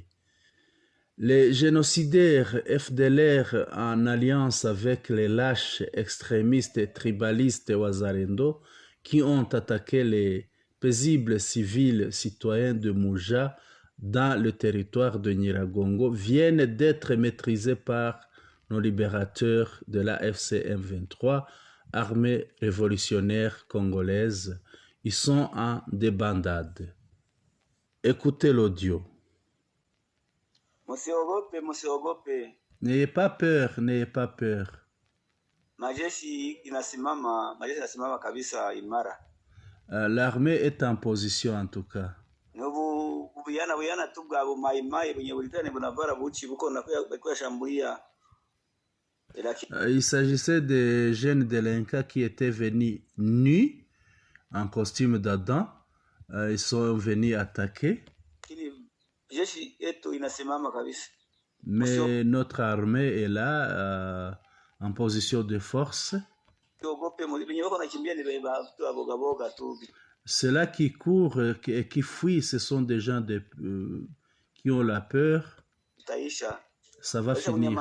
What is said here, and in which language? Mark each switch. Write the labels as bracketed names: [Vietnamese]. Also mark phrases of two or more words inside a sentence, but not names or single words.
[French] Les génocidaires FDLR, en alliance avec les lâches extrémistes et tribalistes Wazalendo, qui ont attaqué les paisibles civils citoyens de Mouja dans le territoire de Nyiragongo, viennent d'être maîtrisés par nos libérateurs de la FCM 23, armée révolutionnaire congolaise. Ils sont en débandade. Écoutez l'audio. [Swahili] Msiogope. [French] N'ayez pas peur, n'ayez pas peur. [Swahili] Majeshi inasimama kabisa imara. [French] L'armée est en position en tout cas. Il s'agissait des jeunes délinquants qui étaient venus nus en costume d'Adam. Ils sont venus attaquer. [Swahili] Jeshi yetu inasimama kabisa. [French] Mais notre armée est là en position de force. Ceux-là qui courent et qui fuient, ce sont des gens qui ont la peur. Ça va finir.